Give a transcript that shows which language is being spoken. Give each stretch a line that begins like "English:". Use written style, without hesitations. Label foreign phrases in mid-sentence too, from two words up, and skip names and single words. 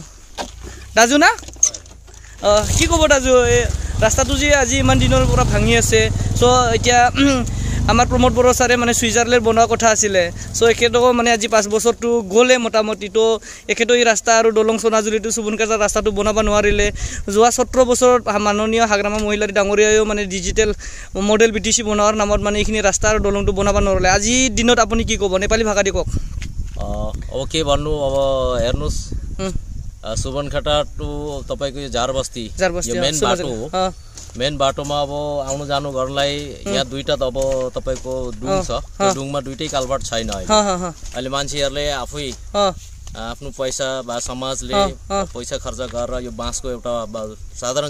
Assamese: দাজু না কি ক'ব দাজু এই ৰাস্তাটো যে আজি ইমান দিনৰ পৰা ভাঙি আছে সো এতিয়া আমাৰ প্ৰমোদ বড়ো ছাৰে মানে সুইজাৰলেণ্ড বনোৱা কথা আছিলে সো একেতো মানে আজি 5 বছৰটো গ'লে মোটামুটি তো একেতো এই ৰাস্তা আৰু দলং সোনাজুলিটো সুবনকাজা ৰাস্তাটো বনাব নোৱাৰিলে যোৱা 17 বছৰত মাননীয় হাগ্ৰামা মহিলাৰী ডাঙৰীয়ায়ো মানে
English: digital model
Assamese: বিটিসি বনোৱাৰ নামত মানে এইখিনি ৰাস্তা আৰু দলংটো বনাব নোৱাৰিলে আজি দিনত আপুনি কি ক'ব নেপালী ভাষা দি কওক
Nepali: अब के भन्नु अब हेर्नुस् सुबनखाटा टु तपाईको यो झार बस्ती यो मेन बाटो हो मेन बाटोमा अब आउनु जानु गर्नलाई यहाँ दुईटा त अब तपाईको डुङ छ त्यो डुङमा दुईटै कालबाट छैन अहिले मान्छेहरुले आफै आफ्नो पैसा बा समाजले पैसा खर्च गरेर यो बाँसको एउटा साधारण